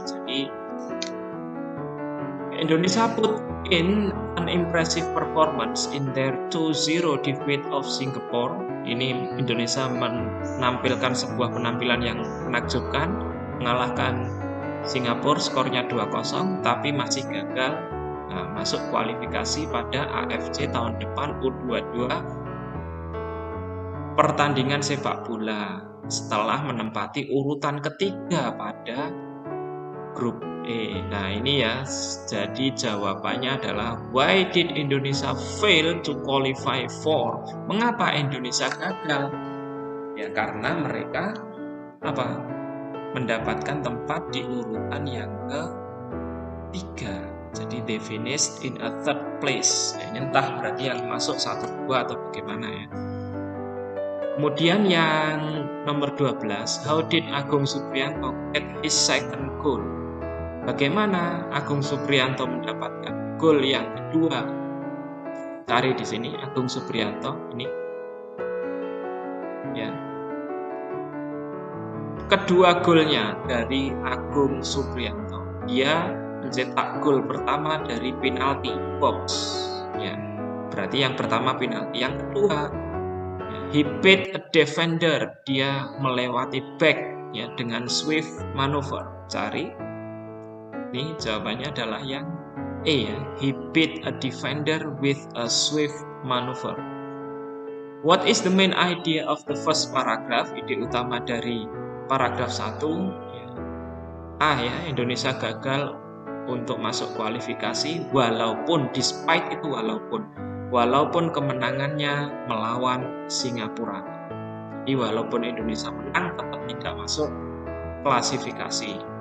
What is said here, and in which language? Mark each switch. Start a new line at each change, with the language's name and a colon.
Indonesian: Jadi
English: Indonesia put in an impressive performance in their 2-0 defeat of Singapore.
Indonesian: Ini Indonesia menampilkan sebuah penampilan yang menakjubkan, mengalahkan Singapura skornya 2-0, tapi masih gagal masuk kualifikasi pada AFC tahun depan U22 pertandingan sepak bola setelah menempati urutan ketiga pada grup E. Nah ini ya, jadi jawabannya adalah
English: why did Indonesia fail to qualify for?
Indonesian: Mengapa Indonesia gagal? Ya karena mereka apa? Mendapatkan tempat di urutan yang ketiga. Jadi
English: they finished in a third place.
Indonesian: Ya, ini entah berarti yang masuk 1-2 atau bagaimana ya. Kemudian yang nomor 12,
English: how did Agung Supriyanto get his second goal?
Indonesian: Bagaimana Agung Supriyanto mendapatkan gol yang kedua? Cari di sini Agung Supriyanto ini. Ya. Kedua golnya dari Agung Supriyanto. Dia mencetak gol pertama dari penalti box. Ya. Berarti yang pertama penalti, yang kedua
English: he beat a defender,
Indonesian: dia melewati back ya dengan swift maneuver. Cari. Ini jawabannya adalah yang E ya,
English: he beat a defender with a swift maneuver. What is the main idea of the first paragraph?
Indonesian: Ide utama dari paragraf 1 ya. A ya, Indonesia gagal untuk masuk kualifikasi walaupun
English: despite
Indonesian: itu walaupun kemenangannya melawan Singapura. Jadi walaupun Indonesia menang tetap tidak masuk klasifikasi.